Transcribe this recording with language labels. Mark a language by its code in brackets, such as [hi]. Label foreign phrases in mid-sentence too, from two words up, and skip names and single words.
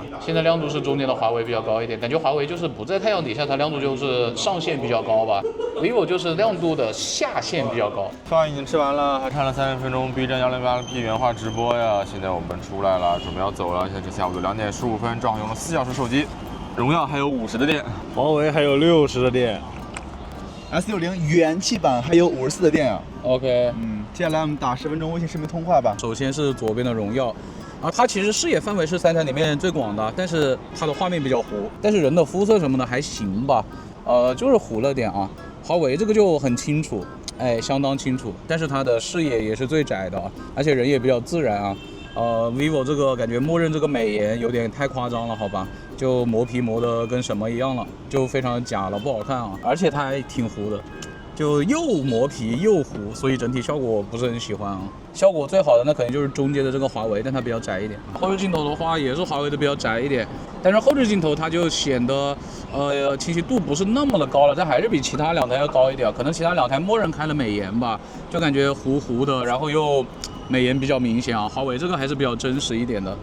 [zh] 現在亮度是中间的華為比較高一點，感覺華為就是不在太陽底下，它亮度就是上限比較高吧。vivo 就是亮度的下限比較高。飯已經吃完了，還看了30分鐘 B 站1080p 原畫直播呀。現在我們出來了，準備要走了。現在是下午的2點15分，正好用了4小時手機。榮耀還有50的電，華為還有60的電。 S60元氣版還有54的電啊。 OK，接下來我們打10分鐘微信視頻通話吧。首先是左邊的榮耀，它其實視野範圍是3台裡面最廣的，但是它的畫面比較糊，但是人的膚色什麼的還行吧，就是糊了點啊。華為這個就很清楚，哎，相當清楚，但是它的視野也是最窄的，而且人也比較自然啊。vivo 這個感覺默認這個美顏有點太誇張了，好吧？就磨皮磨得跟什麼一樣了，就非常假了，不好看啊！而且它還挺糊的，就又磨皮又糊，所以整體效果不是很喜歡啊。效果最好的那肯定就是中间的這個華為，但它比較窄一點。後置鏡頭的話也是華為的比較窄一點，但是後置鏡頭它就顯得清晰度不是那麼的高了，但還是比其他2台要高一點。可能其他2台默認開了美顏吧，就感覺糊糊的，然後又美顏比較明顯啊。華為這個還是比較真實一點的。